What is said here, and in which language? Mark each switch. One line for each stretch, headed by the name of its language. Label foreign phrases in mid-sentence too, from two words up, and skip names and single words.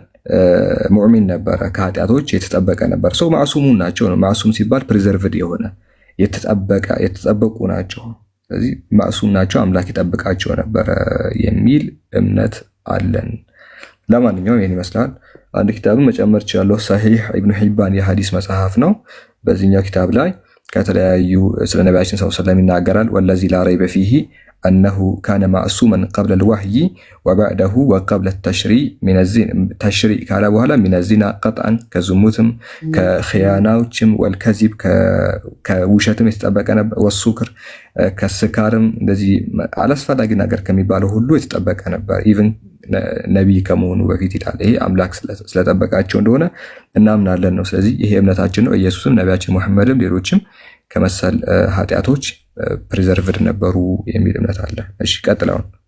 Amharic: ሙእሚን ነበረ፣ ከኃጢአቶች የተጠበቀ ነበር። ሰው ማዕሱሙን ናቸው ነው። ማዕሱም ሲባል ፕሪዘርቭድ የሆነ የተጠበቁ ናቸው። ስለዚህ ማዕሱም ናቸው፣ አምላክ ይጠብቃቸው ነበረ የሚል እምነት አለን። ለማንኛውም ይህን ይመስላል። አንድ ኪታብን መጨመር ይችላለሁ። ሰሒህ ኢብኑ ሒባን የሐዲስ መጽሐፍ ነው። በዚህኛው ኪታብ ላይ ከተለያዩ ስለ ነቢያችን
Arabic: صلى الله عليه وسلم ይናገራል። والذي لا ريب فيه أنه كان معصوما قبل الوحي وبعده وقبل التشريع
Amharic: ካለ በኋላ
Arabic: من الزنا قطعا
Amharic: ከዝሙትም ከخيانዎችም والكذب ከውሸትም የተጠበቀ ነበር والسكر ከስካርም እንደዚህ አላስፈላጊ ነገር ከሚባለው ሁሉ የተጠበቀ ነበር ኢቭን ነብይ ከመሆኑ በፊት ይላል። ይሄ አምላክ ስለጠበቃቸው እንደሆነ እናምናለን ነው። ስለዚህ ይሄ እምነታችን ነው። ኢየሱስም ነቢያችን መሐመድም ሌሎችም ከመሰል ኃጢአቶች ፕሪዘርቭድ ነበሩ የሚል እምነት አለ። እሺ ቀጥላውን